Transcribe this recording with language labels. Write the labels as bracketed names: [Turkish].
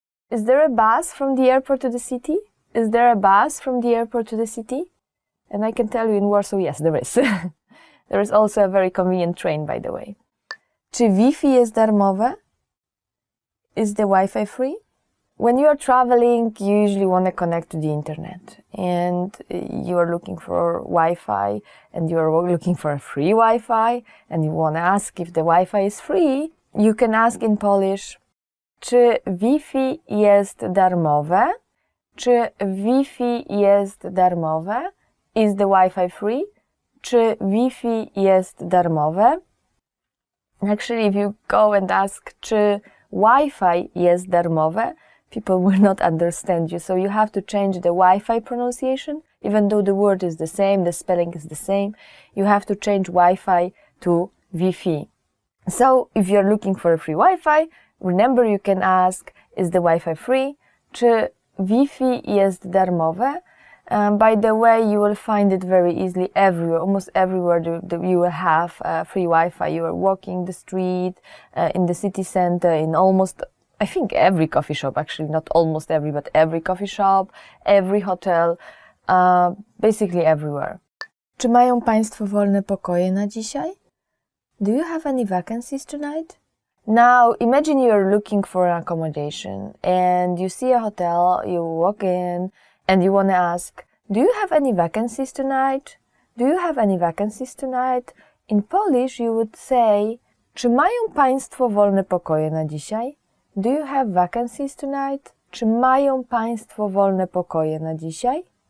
[English] Is there a bus from the airport to the city? Is there a bus from the airport to the city? And I can tell you in Warsaw, yes, there is. There is also a very convenient train, by the way. [Polish] Czy Wi-Fi jest darmowe? [English] Is the Wi-Fi free? When you are traveling, you usually want to connect to the internet. And you are looking for Wi-Fi, and you are looking for a free Wi-Fi, and you want to ask if the Wi-Fi is free. You can ask in Polish, [Polish] czy Wi-Fi jest darmowe? Czy Wi-Fi jest darmowe? [English] Is the Wi-Fi free? [Polish] Czy Wi-Fi jest darmowe? [English] Actually, if you go and ask, [Polish] czy Wi-Fi jest darmowe, [English] people will not understand you. So you have to change the Wi-Fi pronunciation. Even though the word is the same, the spelling is the same, you have to change Wi-Fi to Wi-Fi. So if you're looking for a free Wi-Fi, remember you can ask, is the Wi-Fi free? [Polish] Czy Wi-Fi jest darmowe? [English] By the way, you will find it very easily everywhere, almost everywhere you will have free Wi-Fi. You are walking the street, in the city center, in almost, I think every coffee shop, actually, not almost every, but every coffee shop, every hotel, basically everywhere. [Polish] Czy mają Państwo wolne pokoje na dzisiaj? [English] Do you have any vacancies tonight? Now, imagine you are looking for an accommodation and you see a hotel, you walk in and you want to ask, do you have any vacancies tonight? Do you have any vacancies tonight? In Polish you would say, [Polish] czy mają Państwo wolne pokoje na dzisiaj? [English] Do you have vacancies tonight? [Polish] Czy mają Państwo wolne pokoje na dzisiaj?